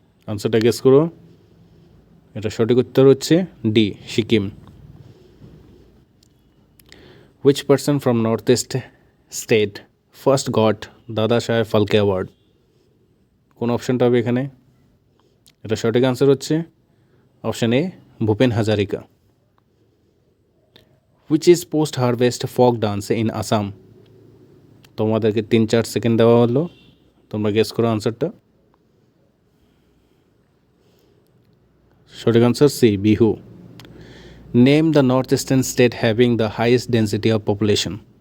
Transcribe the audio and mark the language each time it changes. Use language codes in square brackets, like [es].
[bn] আনসারটা গেস করো। এটা সঠিক উত্তর হচ্ছে D, Sikkim. [en] Which person from Northeast state first got Dadasaheb Phalke award? [bn] কোন অপশনটা হবে এখানে? এটা সঠিক আনসার হচ্ছে option A, Bhupen Hazarika. [en] Which is post harvest folk dance in Assam? [bn] তোমাদেরকে 3-4 সেকেন্ড দেওয়া হলো, তোমরা গেস করো আনসারটা। সঠিক answer C, Bihu. [en] Name the north eastern state having the highest density of population.